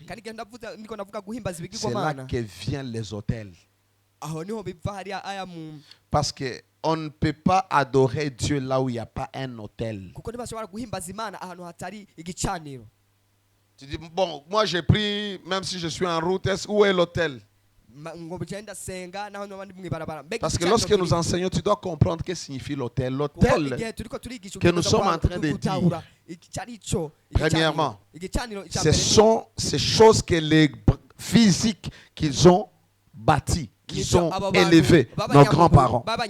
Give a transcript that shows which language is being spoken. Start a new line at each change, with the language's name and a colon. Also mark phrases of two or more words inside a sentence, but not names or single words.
Rundi: kandi igihe niko navuga guhimbaza
French: c'est là
Rundi: ibigirwamana
French: que viennent les autels.
Rundi: aho niho biva hariya aya
French: Parce qu'on ne peut pas adorer Dieu là où il n'y a pas un autel.
Rundi: kuko ntibashobora guhimbaza imana ahantu hatari igicaniro
French: Tu dis, bon, moi j'ai pris, même si je suis en route, où est l'autel?
Rundi: ngo bigenda senga naho n'abandi mwibarabara
French: Parce que lorsque nous enseignons, tu dois comprendre ce que signifie l'autel. L'autel, que nous sommes en train de dire, premièrement, ce sont ces choses que les physiques qu'ils ont bâties, qu'ils ont élevées, nos grands-parents.